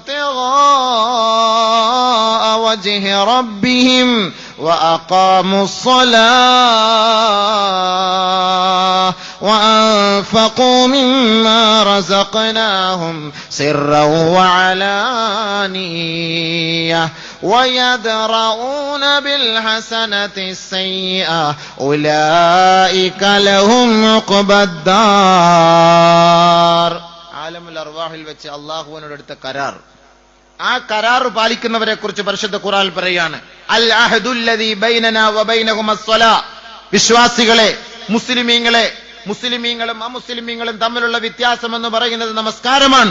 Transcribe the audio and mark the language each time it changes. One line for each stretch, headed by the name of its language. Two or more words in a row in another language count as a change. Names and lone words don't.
Arabic: ابتغاء وجه ربهم وأقاموا الصلاة وأنفقوا مما رزقناهم سرا وعلانية ويدرؤون بالحسنة السيئة أولئك لهم عقبى الدار. عالم الأرواح
Malayalam: വെച്ച് അല്ലാഹുവിനോട് എടുത്ത കരാർ, ആ കരാർ പാലിക്കുന്നവരെ കുറിച്ച് പരിശുദ്ധ ഖുർആൻ പറയാണ്,
Arabic: العهد الذي بيننا وبينهم الصلاة.
Malayalam: വിശ്വാസികളെ, മുസ്ലിമീങ്ങളും അമുസ്ലിമീങ്ങളും തമ്മിലുള്ള വ്യത്യാസം എന്ന് പറയുന്നത് നമസ്കാരമാണ്.